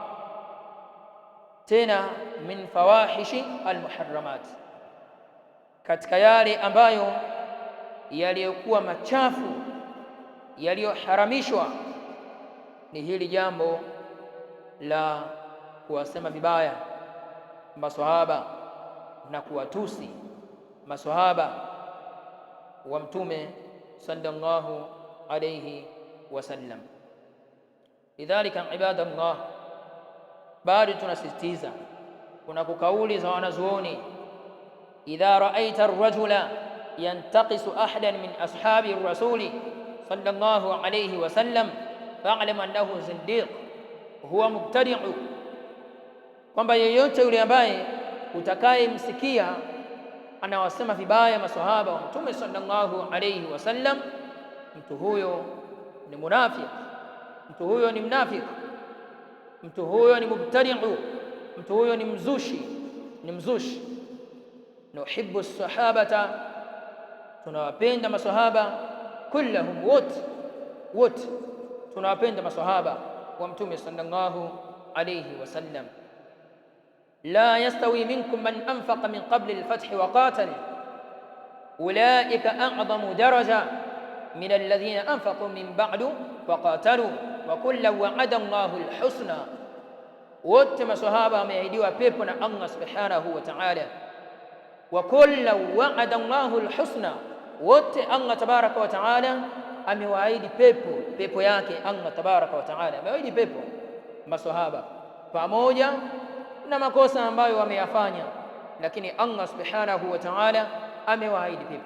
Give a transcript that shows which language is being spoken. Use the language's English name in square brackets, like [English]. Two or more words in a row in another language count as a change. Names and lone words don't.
[Swahili] tena [Arabic] من فواحش المحرمات, [Swahili] katika yale ambayo yaliyokuwa machafu yaliyoharamishwa ni hili jambo la kuwasema vibaya maswahaba na kuwatusi maswahaba wa Mtume [Arabic] صلى الله عليه وسلم. لذلك عباد الله, [Swahili] bado tunasisitiza kuna kauli za wanazuoni, [Arabic] إذا رأيت الرجل ينتقص أحدا من أصحاب الرسول صلى الله عليه وسلم فاعلم أنه زنديق هو مبتدع, [Swahili] kwamba yeyote yule ambaye utakayemsikia anawasema vibaya maswahaba wa Mtume [Arabic] صلى الله عليه وسلم, [Swahili] mtu huyo ni munafiki, mtu huyo ni mnafiki, mtu huyo ni mubtadi'u, mtu huyo ni mzushi. [Arabic] نحب الصحابة, [Swahili] tunawapenda maswahaba, kullahum, wote tunawapenda maswahaba wa Mtume [Arabic] صلى الله عليه وسلم. لا يستوي منكم من أنفق من قبل الفتح وقاتل أولئك أعظم درجة من الذين أنفقوا من بعد وقاتلوا وكلا وعد الله الحسنى. [Swahili] Wote maswahaba wameahidiwa pepo na Allah [Arabic] سبحانه وتعالى, وكلا وعد الله الحسنى, [Swahili] wote Allah [Arabic] تبارك وتعالى [Swahili] amewaahidi pepo yake. Allah [Arabic] تبارك وتعالى [Swahili] amewaahidi pepo maswahaba pamoja na makosa ambayo wameyafanya, lakini Allah [Arabic] سبحانه وتعالى [Swahili] amewaahidi pepo.